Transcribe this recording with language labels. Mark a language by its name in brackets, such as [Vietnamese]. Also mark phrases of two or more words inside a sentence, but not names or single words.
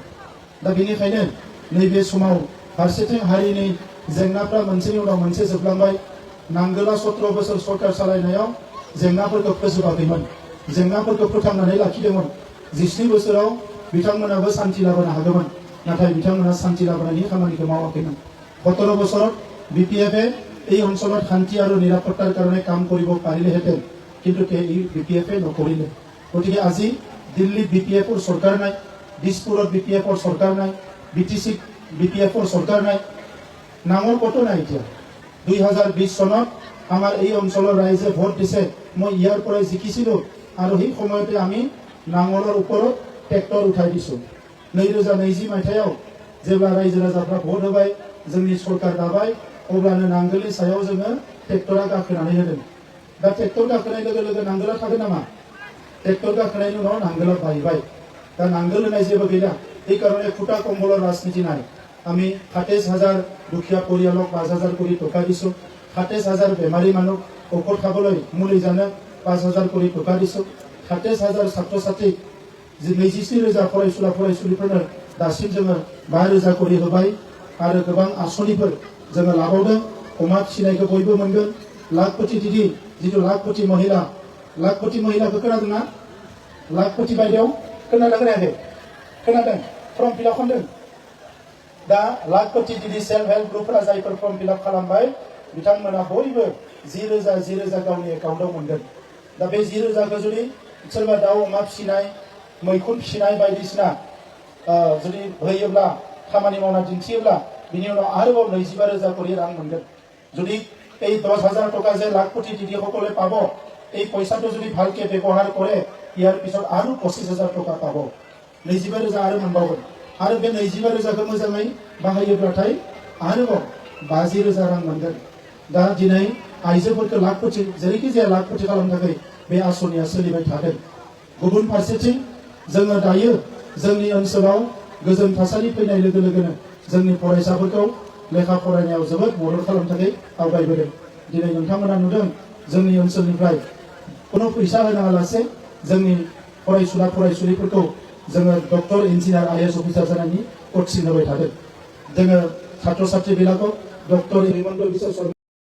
[Bodo] दा बेनिखायनो नैबे समाव फारसेथिं हारिनि जेंनाफ्रा मोनसेनि उनाव मोनसे जोबलांबाय नांगोला 17 बोसोर सरकार सालायनायाव जेंनाफोरखौ फोजोबाखैमोन जेंनाफोरखौ फोथांनानै लाखिदोंमोन 17 बोसोराव बिथांमोनाबो शान्ति लाबोनो हादोंमोन नाथाय बिथांमोना शान्ति लाबोनायनि खामानिखौ मावाखैमोन 17 [Assamese] বছৰত বিপিএফে এই অঞ্চলত শান্তি আৰু নিৰাপত্তাৰ কাৰণে কাম কৰিব পাৰিলেহেঁতেন কিন্তু বিপিএফে নকৰিলে গতিকে আজি দিল্লীত বিপিএফৰ চৰকাৰ নাই দিছপুৰত বিপিএফৰ চৰকাৰ নাই বিটিচিত বিপিএফৰ চৰকাৰ নাই নামৰ কতো নাই এতিয়া 2020 চনত আমাৰ এই অঞ্চলৰ ৰাইজে ভোট দিছে মই ইয়াৰ পৰাই জিকিছিলো আৰু সেই সময়তে আমি নাঙলৰ ওপৰত ট্ৰেক্টৰ উঠাই দিছো [Bodo] 2020 মাইথাयाव जेब्ला रायजो राजाफ्रा भोट होबाय जोंनि सरकार दाबाय अब्लानो नांगोलनि सायाव जोङो ट्रेक्टरा गाखोनानै होदों दा ट्रेक्टर गाखोनाय लोगो लोगो नांगोला थागोन नामा ट्रेक्टर गाखोनायनि उनाव नांगोला बायबाय दा नांगोल होनाय जेबो गैला [Assamese] এই কারণে খুটা কম্বলৰ ৰাজনীতি নাই আমি 27000 দুখীয়া পৰিয়ালক 5000 কোটি টকা দিছো 27000 বেমাৰী মানুহ ঔষধ খাবলৈ মুলি জানে [Bodo] 5000 [Assamese] কোটি টকা দিছো 27000 ছাত্ৰ ছাত্ৰীক [Bodo] 24,000 फरायसुला फरायसुलिफोरनो दासिम जोङो 5,000 करि होबाय आरो गोबां आसनिफोर जोङो लाबावदों अमा फिसिनायखौ बयबो मोनगोन लाखपति दिदि जिथु लाखपति महिलाखौ खोनादोंना लाखपति बायदेव खोनादों खोनायाखै खोनादों [English] form fill-up [Bodo] खालामदों दा लाखपति दिदि सेल्फ हेल्प ग्रुपफोरा जायफोर [English] form fill-up [Bodo] खालामबाय बिथांमोना बयबो 10,000 गावनि एकाउन्टआव मोनगोन दा बे 10,000खौ जुदि सोरबा दाउ अमा फिसिनाय मैखुन फिसिनाय बायदिसिना जुदि होयोब्ला खामानि मावना दिन्थियोब्ला बिनि उनाव आरोबाव [Assamese] 25,000 [Bodo] करि रां मोनगोन [Assamese] যদি এই 10,000 টাকা যে লাখপতি দিদিসকলে পাব এই পইচাটো যদি ভালকে ব্যৱহাৰ কৰে ইয়াৰ পিছত আৰু 25,000 টাকা পাব [Bodo] 25,000 আৰু मोनबावगोन आरो बे 25,000खौ मोजाङै बाहायोब्लाथाय आरोबाव 50,000 रां मोनगोन दा दिनै आइजोफोरखौ लाखपति जेरैखि जाया लाखपति खालामनो थाखाय बे आसनिया सोलिबाय थादों गुबुन फारसेथिं जोङो दायो जोंनि ओनसोलाव गोजोन थासारि फैनाय लोगो लोगोनो जोंनि फरायसाफोरखौ लेखा फरायनायाव जोबोद मदद खालामनो थाखाय आवगायबोदों दिनै नोंथांमोना नुदों जोंनि ओनसोलनिफ्राय कोनो फैसा होनाङालासे जोंनि फरायसुला फरायसुलिफोरखौ जोङो [English] doctor engineer IAS officer [Bodo] जानायनि कचिं होबाय थादों जोङो छात्र छात्रीবিলাকক डक्टर हिमन्त बिश्व शर्मा